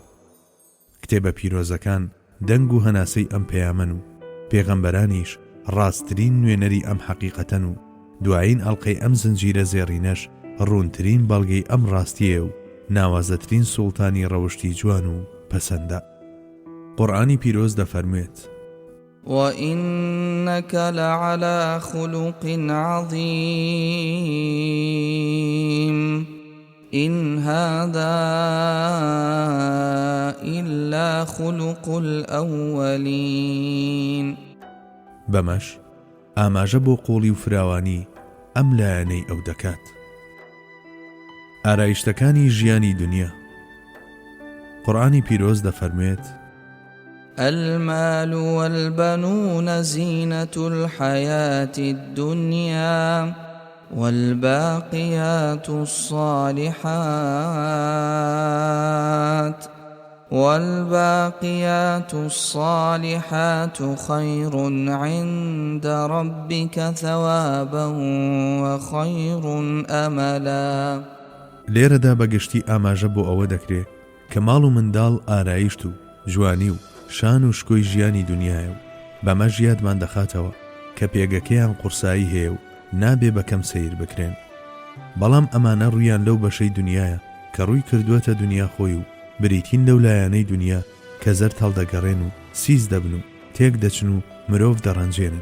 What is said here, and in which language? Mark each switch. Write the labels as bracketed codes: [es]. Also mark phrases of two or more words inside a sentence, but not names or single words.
[ckb] کتێبە پیرۆزەکان دەنگ و هەناسەی ئەم پەیامەن و پێغەمبەرانیش ڕاستترین نوێنەری ئەم حەقیقەتەن و دوایین ئەڵقەی ئەم زنجیرە زێڕینەش ڕوونترین بەڵگەی ئەم ڕاستیە و ناوازەترین سوڵتانی ڕەوشتی جوان و پەسەندە. قورئانی پیرۆز دەفەرموێت: [ar] وَإِنَّكَ لَعَلَى خُلُقٍ عَظِيمٍ إِنْ هَذَا إِلَّا خُلُقُ الْأَوَّلِينَ. [ckb] بەمەش ئاماژە بۆ قوڵی و فراوانی ئەم لایەنەی ئەو دەکات. ئارایشتەکانی ژیانی دنیا. قورئانی پیرۆز دەفەرموێت: [ar] المال والبنون زينة الحياة الدنيا والباقيات الصالحات خير عند ربك ثوابا وخير أملا. [ckb] لێرەدا بەگشتی ئاماژە بۆ ئەوە دەکرێت کە ماڵ و منداڵ ئارایشت و جوانی و شان و شکۆی ژیانی دنیایە و بەمە ژیادمان دەخاتەوە کە پێگەکەیان قورسایی هەیە و نابێ بەکەم سەیر بکرێن. بەڵام ئەمانە ڕوویان لەو بەشەی دنیایە کە ڕووی کردووەتە دنیا خۆی و بریتین لەو لایەنەی دنیا کە زەر هەڵدەگەڕێن و سیز دەبن و تێک دەچن و مرۆڤ دەڕەنجێنن.